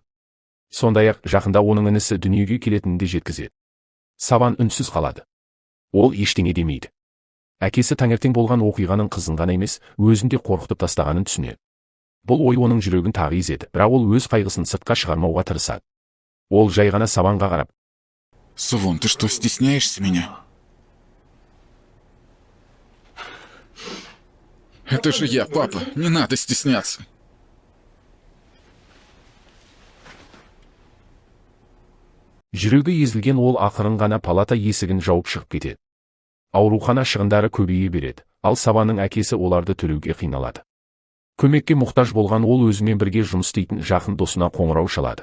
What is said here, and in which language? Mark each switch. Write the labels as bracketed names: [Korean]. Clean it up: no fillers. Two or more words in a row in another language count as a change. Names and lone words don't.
[Kazakh] Сондай-ақ жақында оның інісі дүниеге келетінін де жеткізеді. Саван үнсіз қалады. Ол ештеңе демейді. Әкесі таңертең болған оқиғаның қызын ғана емес, өзін де қорқытып тастағанын түсінеді. Бұл ой оның жүрегін тағы езеді, бірақ ол өз қайғысын сыртқа шығармауға тырысады. Ол жай ғана Саванға қарап: [Russian] Саван, ты что, стесняешься меня? Это же я, папа, не надо стесняться. [Kazakh] Жүрегі езілген ол ақырын ғана палата есігін жауып шығып кетеді. Аурухана шығындары көбейе береді, ал Саванның әкесі оларды төлеуге қиналады. Көмекке мұқтаж болған ол өзімен бірге жұмыс істейтін жақын досына қоңырау шалады.